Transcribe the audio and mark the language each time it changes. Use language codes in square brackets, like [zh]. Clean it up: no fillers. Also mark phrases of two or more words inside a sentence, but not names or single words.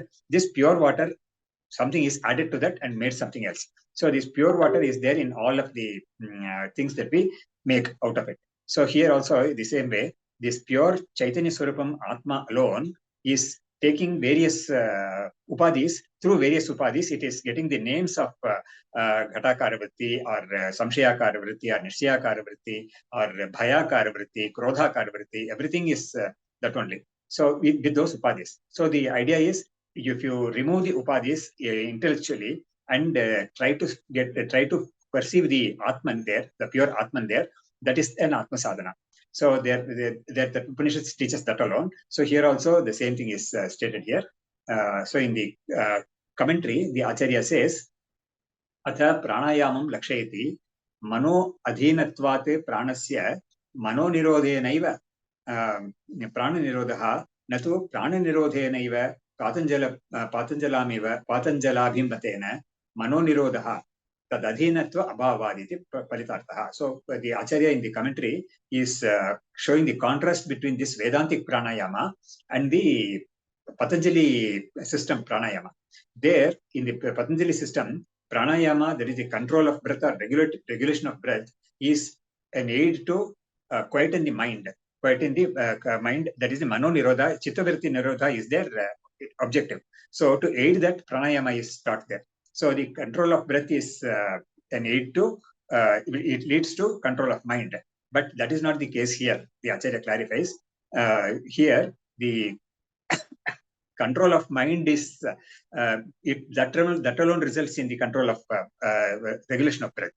[en] This pure water, something is added to that and made something else. So this pure water is there in all of the things that we make out of it. So here also the same way, this pure [sa] चैतन्य स्वरूपम् आत्मा [en] alone is taking various upadhis. Through various upadhis, it is getting the names of [sa] घटाकार वृत्ति [en] or [sa] संशयाकार वृत्ति [en] or [sa] निश्चयाकार वृत्ति [en] or [sa] भयाकार वृत्ति, क्रोधाकार वृत्ति. [en] Everything is that only. So with those upadhis. So the idea is, if you remove the upadhis intellectually and try to perceive the Atman there, the pure Atman there, that is an [sa] आत्म साधना. [en] So the Upanishad teaches that alone. So here also the same thing is stated here. So in the commentary, the Acharya says, [sa] अथ प्राणायामं लक्षयति मनो अधीनत्वात् प्राणस्य मनो निरोधेनैव प्राण निरोधः न तु प्राण निरोधेनैव पातञ्जलाभिमतेन मनो निरोधः. तदधीनत्व अभावादिति फलितार्थः. [en] So the Acharya in the commentary is showing the contrast between this Vedantic pranayama and the Patanjali system pranayama. There, in the Patanjali system, pranayama, that is the control of breath or regulation of breath, is an aid to quieten the mind. Quieten the mind, that is the [sa] मनो निरोध, चित्तवृत्ति निरोध [en] is their objective. So to aid that, pranayama is taught there. So the control of breath is an aid to, it leads to control of mind. But that is not the case here. The Acharya clarifies. Here, the control of mind is, that alone results in the control of regulation of breath.